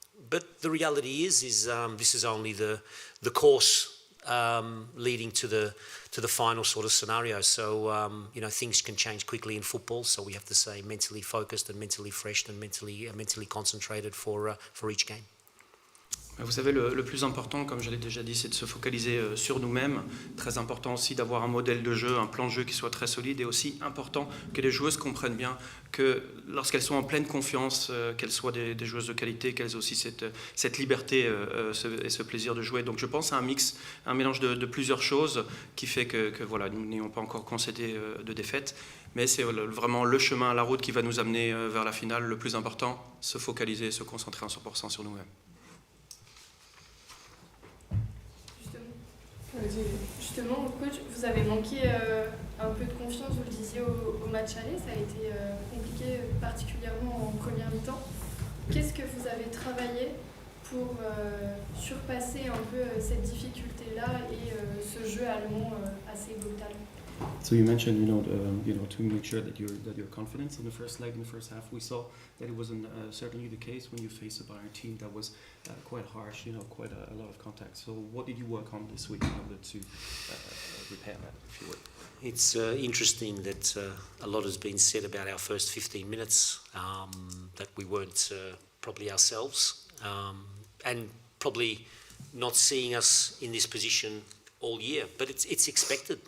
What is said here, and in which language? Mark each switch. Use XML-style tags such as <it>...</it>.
<en>But the reality is this is only the course leading to the final sort of scenario. So things can change quickly in football. So we have to stay mentally focused and mentally fresh and mentally concentrated for each game.</en> <fr>Vous savez, le plus important, comme je l'ai déjà dit, c'est de se focaliser sur nous-mêmes. Très important aussi d'avoir un modèle de jeu, un plan de jeu qui soit très solide, et aussi important que les joueuses comprennent bien que lorsqu'elles sont en pleine confiance, qu'elles soient des joueuses de qualité, qu'elles aient aussi cette liberté et ce plaisir de jouer. Donc je pense à un mélange de plusieurs choses qui fait que voilà, nous n'ayons pas encore concédé de défaite. Mais c'est vraiment le chemin, la route qui va nous amener vers la finale. Le plus important, se focaliser, se concentrer en 100% sur nous-mêmes. Justement, coach, vous avez manqué un peu de confiance, vous le disiez, au match aller. Ça a été compliqué, particulièrement en première mi-temps. Qu'est-ce que vous avez travaillé pour surpasser un peu cette difficulté-là et ce jeu allemand assez brutal?</fr> <en>So you mentioned, to make sure that your confidence in the first leg, in the first half, we saw that it wasn't certainly the case when you faced a Bayern team that was quite harsh, quite a lot of contact. So what did you work on this week in order to repair that, if you would? It's interesting that a lot has been said about our first 15 minutes, that we weren't probably ourselves, and probably not seeing us in this position all year, but it's expected.</en>